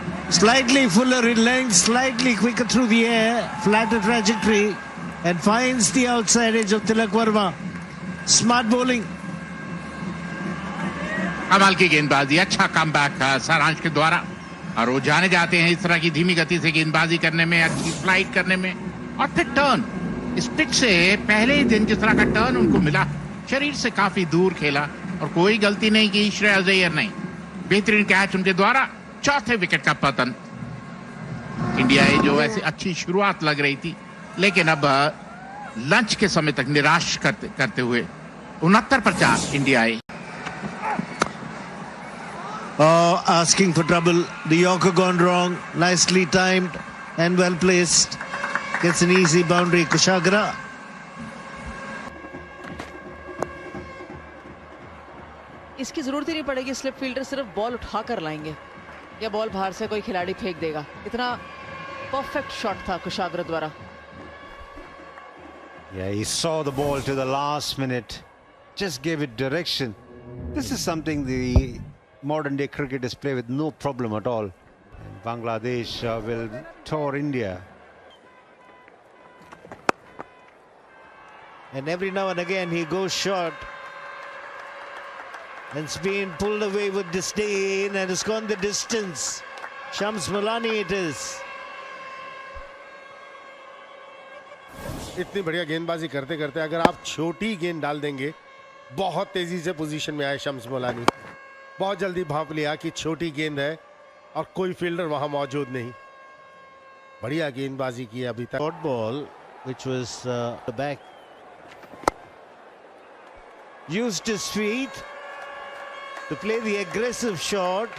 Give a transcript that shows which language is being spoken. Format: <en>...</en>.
<en>Slightly fuller in length, slightly quicker through the air, flatter trajectory, and finds the outside edge of Tilak Verma. Smart bowling.</en> <hi>कमाल की गेंदबाजी, अच्छा comeback सारांश के द्वारा। और वो जाने जाते हैं इस तरह की धीमी गति से गेंदबाजी करने में, अच्छी फ्लाइट करने में। और फिर टर्न, इस पिच से पहले ही दिन जिस तरह का टर्न उनको मिला, शरीर से काफी दूर खेला और कोई गलती नहीं की श्रेयस अय्यर ने। बेहतरीन कैच उनके द्वारा, चौथे विकेट का पतन। इंडिया जो ऐसी अच्छी शुरुआत लग रही थी, लेकिन अब लंच के समय तक निराश करते हुए 69 पर 4 India.</hi> <en>Oh, asking for trouble. The Yorker gone wrong. Nicely timed and well placed. Gets an easy boundary. Kushagra.</en> <hi>इसकी जरूरत ही नहीं पड़ेगी, स्लिप फील्डर सिर्फ बॉल उठाकर लाएंगे या बॉल बाहर से कोई खिलाड़ी फेंक देगा। इतना परफेक्ट शॉट था कुशाग्र द्वारा।</hi> <en>Yeah, he saw the ball to the last minute, just gave it direction. This is something the modern day cricketers play with no problem at all. And Bangladesh will tour India. And every now and again he goes short. And it's been pulled away with disdain and has gone the distance. Shams Mulani it is.</en> <hi>इतनी बढ़िया गेंदबाजी करते करते अगर आप छोटी गेंद डाल देंगे, बहुत तेजी से पोजीशन में आए शम्स मोलानी। बहुत जल्दी भांप लिया कि छोटी गेंद है और कोई फील्डर वहां मौजूद नहीं। बढ़िया गेंदबाजी की अभी तक।</hi> <en>Short ball, which was the back. Used his feet to play the aggressive shot.</en>